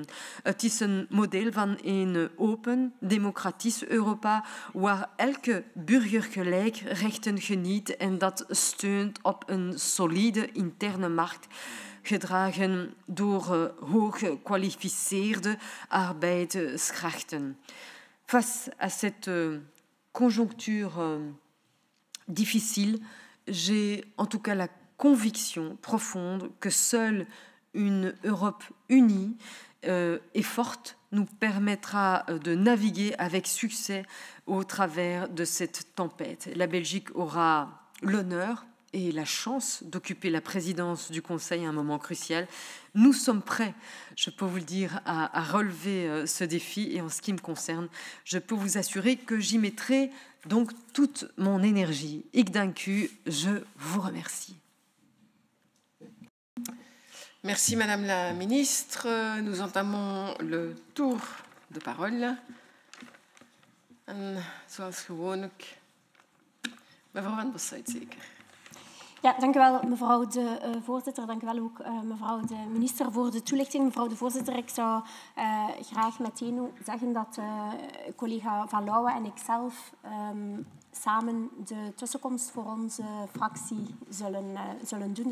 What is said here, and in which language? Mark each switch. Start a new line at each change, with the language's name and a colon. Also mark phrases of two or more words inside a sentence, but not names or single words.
Dutch: Het is een model van een open, democratisch Europa waar elke burger gelijk rechten geniet en dat steunt op een solide interne markt gedragen door hoog gekwalificeerde arbeidskrachten.
French: Face à cette conjoncture difficile, j'ai en tout cas la conviction profonde que seule une Europe unie et forte nous permettra de naviguer avec succès au travers de cette tempête. La Belgique aura l'honneur et la chance d'occuper la présidence du Conseil à un moment crucial. Nous sommes prêts, je peux vous le dire, à relever ce défi. Et en ce qui me concerne, je peux vous assurer que j'y mettrai donc toute mon énergie.
Dutch: Ik dank u,
French: je vous remercie. Merci Madame la Ministre. Nous entamons le tour de parole.
Dutch: En zoals gewoonlijk Mevrouw Van Bossuyt, zeker. Ja, dank u wel, mevrouw de voorzitter. Dank u wel ook, mevrouw de minister, voor de toelichting. Mevrouw de voorzitter, ik zou graag meteen zeggen dat collega Van Lauwe en ikzelf samen de tussenkomst voor onze fractie zullen doen.